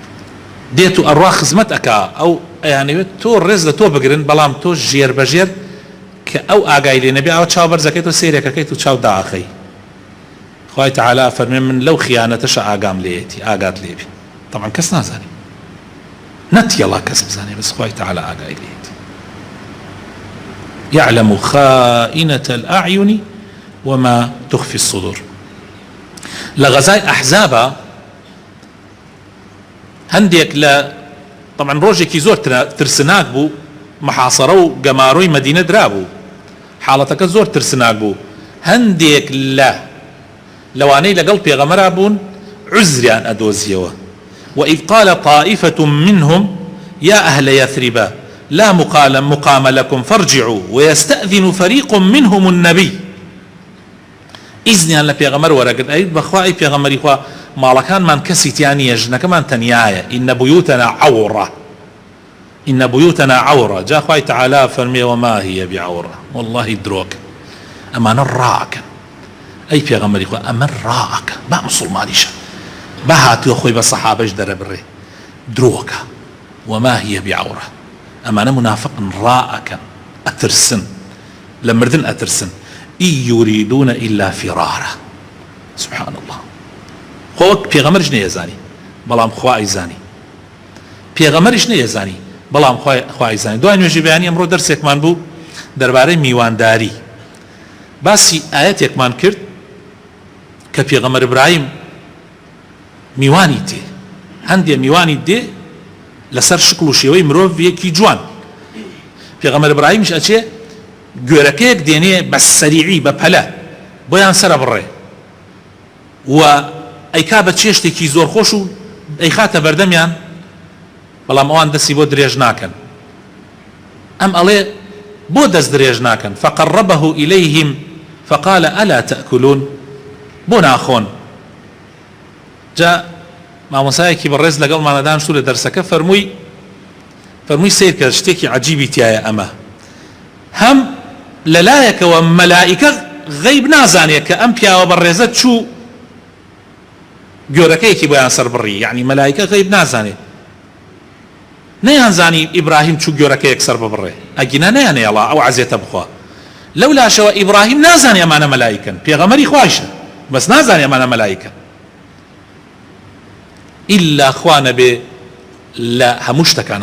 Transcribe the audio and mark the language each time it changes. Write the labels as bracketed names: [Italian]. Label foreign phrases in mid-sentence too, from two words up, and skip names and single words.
[Central Kurdish] دێت و ئەڕوا خزمەت ئەکا، ئەو ئەیانەوێت تۆ ڕێز لە تۆ بگرن، بەڵام تۆ ژێر بەژێر کە ئەو ئاگای لێ نەبێ ئەوە چاو بەرزەکەیت و سێرێکەکەیت و چاو داخەی خوای تعالی فەرمێ من لەو خیانەتەشە ئاگام لێیەتی ئاگات لێبێ طبعا کەس نازانێ نەتیەڵا کەس بزانێ بەس خوای تعالی ئاگای لێیەتی [Arabic] يعلم خائنة الأعين وما تخفي الصدور لغزاي أحزابا هنديك لا طبعا [Central Kurdish] روجێکی زۆر ترسناک بوو محاصرە و گەماڕۆی مەدینە درابوو حاڵەتەکە زۆر ترسناک بوو هەندێک لەوانەی لەگەڵ پێغەمبەرا بوون عزریان ئەدۆزیەوە [Arabic] وإذ قال طائفة منهم يا أهل يثرب لا مقام لكم فارجعوا ويستأذن فريق منهم [Central Kurdish] النبي ئیزنیان لە پێغەمبەر وەرەگرت ئەیت بەخوای پێغەمبەری خوا ماڵەکانمان کەسی تیانە ژنەکەمان تەنیایە [Arabic] إن بيوتنا عورة إن بيوتنا عورة [Central Kurdish] جا خوای تعالی فەرمێ [Arabic] وما هي بعورة والله [Central Kurdish] دروك ئەمانە ڕائەکەن ئەی پێغەمبەری خوا ئەمە ڕائەکە با مسڵمانیشە با هاتووە خۆی بە سەحابەش دەرەبڕێ درۆکە [Arabic] وما هي بعورة [Central Kurdish] ئەمانە منافقن ڕائەکەن ئەترسن لە مردن ئەترسن [Arabic] إن يريدون إلا فرارا سبحان الله [Central Kurdish] خۆ پێغەمبەرش نەیەزانی بەڵام خوا ئەیزانی پێغەمبەریش نەیەزانی بەڵام خوا ئەیزانی دوای نوێژی بەیانی ئەمڕۆ دەرسێکمان بوو دەربارەی میوانداری باسی ئاەتێکمان کرد کە پێغەمبەر ئیبراهیم میوانی تێ هەندێ میوانی دێ لەسەر شکل و شێوەی مرۆڤێکی جوان پێغەمبەر ئیبراهیمش ئەچێ گوێرەکەیەک دێنێ بە سەریعی بە پەلە بۆیان سەرە بڕێ و ئەیکا بە چێشتێکی زۆر خۆش و ئەیخاتە بەردەمیان بەڵام ئەوان دەستی بۆ درێژ ناکەن ئەم ئەڵێ بۆ دەست درێژ ناکەن [Arabic] فقربه إليهم فقال ألا تأكلون [Central Kurdish] بۆ ناخۆن جا مامۆسایەکی بەڕێز لەگەڵمانە دانیشتوو لە دەرسەکە فەرمووی سیر کە شتێکی عەجیبی تایە ئەمە هەم لەلایەکەوە مەلائیکە غەیب نازانێت کە ئەم پیاوە بەڕێزە چوو گۆرەکەیەکی بۆیان سەر بڕی یعنی مەلائیکە غەیب نازانێت نەیانزانی ئیبراهیم چوو گۆرەکەیەک سەر ببڕێ ئەگینا نەیانێڵا ئەو عەزیەتە بخوا لەو لاشەوە ئیبراهیم نازانێ ئەمانە مەلائیکەن پێغەمبەری خوایشە بەس نازانێ ئەمانە مەلائیکەن ئیلا خوا نەبێ لە هەموو شتەکان